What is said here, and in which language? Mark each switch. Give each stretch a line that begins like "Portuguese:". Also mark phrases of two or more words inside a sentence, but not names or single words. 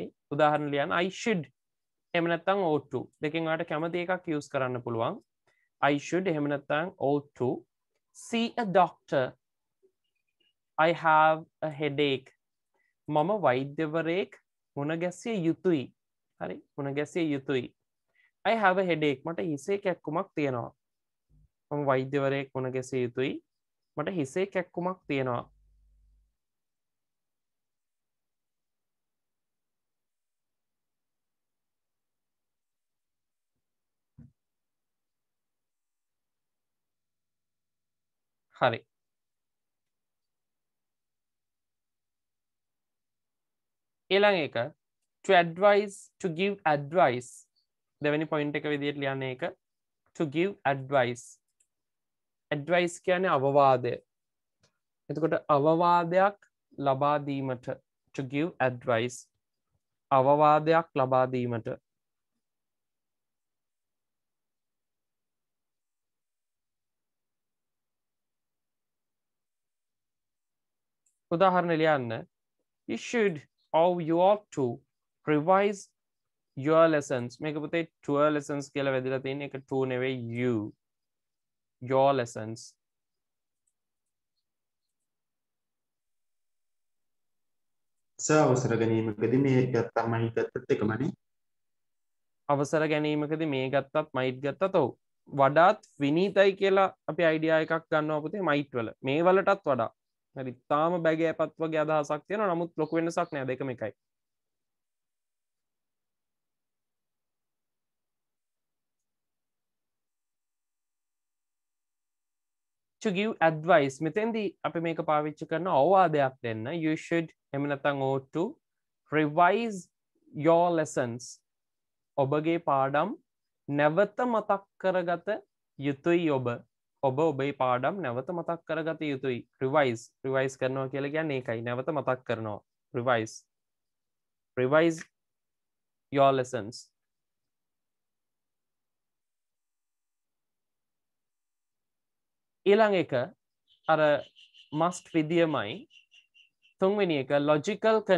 Sinhala: උදාහරණ ලියන්න
English: I should
Sinhala: එහෙම නැත්නම්
English: ought to.
Sinhala: දෙකෙන් ඔයාලට කැමති එකක් යූස් කරන්න පුළුවන්.
English: I should
Sinhala: එහෙම නැත්නම්
English: ought to see a doctor. I have a headache.
Sinhala: මම වෛද්‍යවරයෙක් මුණ ගැසිය යුතුයි. හරි. මුණ ගැසිය යුතුයි.
English: I have a headache.
Sinhala: මට හිසේ කැක්කුමක් තියෙනවා. මම වෛද්‍යවරයෙක් මුණ ගැසිය යුතුයි. මට හිසේ කැක්කුමක් තියෙනවා. හරි. ඊළඟ එක
English: to advise to give advice.
Sinhala: දෙවෙනි පොයින්ට් එක විදිහට ලියන්නේ ඒක to give advice. advice කියන්නේ අවවාදය. එතකොට අවවාදයක් ලබා දීමට
English: to give advice
Sinhala: අවවාදයක් ලබා දීමට උදාහරණ ලියන්න
English: you should or you ought to revise your lessons
Sinhala: මේක පුතේ
English: tour lessons
Sinhala: කියලා වැදලා තියෙන එක
English: to නෙවෙයි you your lessons
Sinhala: සර් අවසර ගැනීමකදී මේ ගත්තමයි ගත්තත් එකමනේ. අවසර ගැනීමකදී මේ ගත්තත් might ගත්තත් ඔව් වඩාත් විනීතයි කියලා අපි අයිඩියා එකක් ගන්නවා පුතේ might වල මේ වලටත් වඩා හරි තාම බැගෑපත් වගේ අදහසක් තියෙනවා නමුත් ලොකු වෙනසක් නෑ දෙකම එකයි
English: to give advice
Sinhala: මෙතෙන්දී අපි මේක පාවිච්චි කරන අවවාදයක් දෙන්න
English: you should
Sinhala: එහෙම නැත්නම්
English: ought to revise your lessons
Sinhala: ඔබගේ පාඩම් නැවත මතක් කරගත යුතුයි ඔබ ඔබේ පාඩම් නැවත මතක් කරගත යුතුයි revise කරනවා කියලා කියන්නේ ඒකයි නැවත මතක් කරනවා
English: revise your lessons
Sinhala: ඊළඟ එක අර must විදියමයි තුන්වෙනි එක logical